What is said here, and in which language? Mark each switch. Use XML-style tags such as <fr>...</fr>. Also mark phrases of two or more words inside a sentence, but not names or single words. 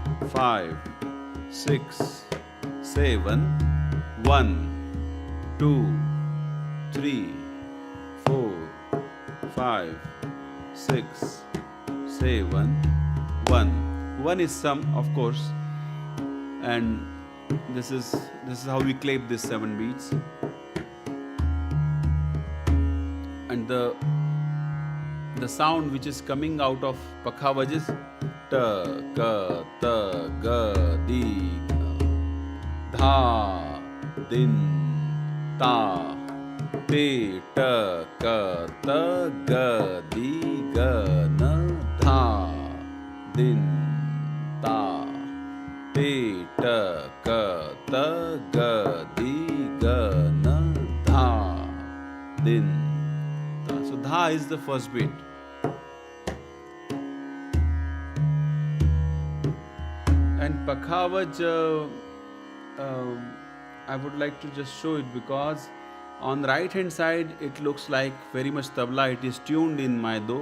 <en>5, 6, 7, 1, 2, 3, 4, 5, 6, 7, 1. 1 is sum, of course, and this is how we clap these 7 beats. And the sound which is coming out of Pakhavaj is ta, ka, ta, ga, di, dha, din, ta, te, ta, ka, ta, ga, di, ga, na, dha, din, ta, te, ta, ka, ta, ga, di, ga, na, dha, din, ta. So dha is the first beat. And Pakhavaj, I would like to just show it because on the right hand side it looks like very much tabla. It is tuned in my do.</en>